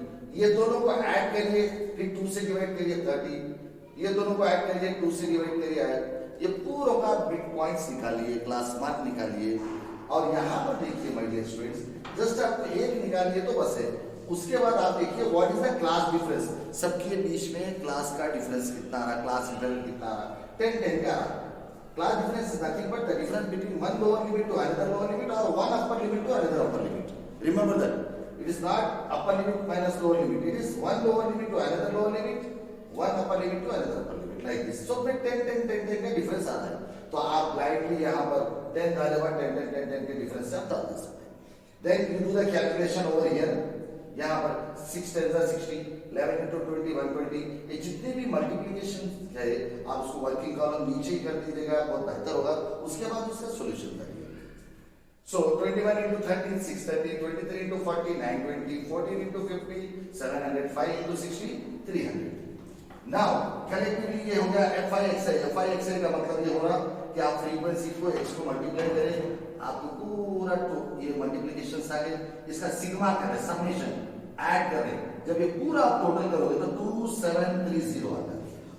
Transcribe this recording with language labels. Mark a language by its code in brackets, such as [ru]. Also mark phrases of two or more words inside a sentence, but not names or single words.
[hi] ये दोनों को ऐड करिए, फिर 2 से डिवाइड करिए 30, ये दोनों को ऐड करिए 2 से डिवाइड करिए 8, ये पूरा का [en] bit points [hi] निकालिए, [en] class mark [hi] निकालिए। और यहाँ पर देखिए [en] my dear students, [hi] जस्ट आप एक निकालिए तो बस है। उसके बाद आप देखिए [en] what is the class difference, [hi] सबके बीच में क्लास का डिफरेंस कितना आ रहा, [en] class interval [hi] कितना आ रहा, 10 का आ रहा। [en] Class difference is nothing but the difference between one lower limit to another lower limit or one upper limit to another upper limit. Remember that. It is not upper limit minus lower limit. It is one lower limit to another lower limit, one upper limit to another upper limit, like this. [hi] So फिर 10 का difference आता है। तो आप blindly यहाँ पर 10 डाले बाद 10 के difference से आप डाल दे सकते हैं। [en] Then you do the calculation over here. [hi] यहाँ पर 6 10 60, 11 into 20 120, ये जितने भी मल्टीप्लिकेशन है आप उसको [en] working column [hi] नीचे ही कर दीजिएगा, बहुत बेहतर होगा। उसके बाद उसका सॉल्यूशन करिए। [en] So 21 into 13 630, 23 into 40 920, 14 into 50 700, 5 into 60 300। [hi] Now कलेक्टिवली ये हो गया FI/XI। FI/XI का मतलब ये हो रहा कि आप फ्रीक्वेंसी को x को मल्टीप्लाई करें, आपको पूरा तो ये मल्टीप्लिकेशन आ गए, इसका सिग्मा करें, [en] summation add [hi] करें, जब ये पूरा आप टोटल करोगे तो 2730 आता है।